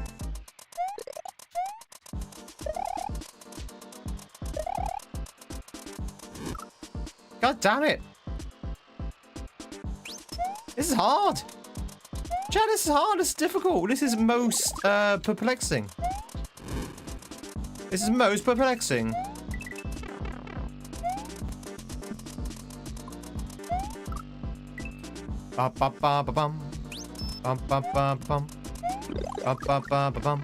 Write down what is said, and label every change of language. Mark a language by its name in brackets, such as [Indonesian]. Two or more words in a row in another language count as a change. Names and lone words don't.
[English] God damn it. This is hard. Chad, this is hard. This is difficult. This is most perplexing. This is most perplexing. Ba ba ba ba bum. Ba ba ba bum. Ba ba ba ba bum.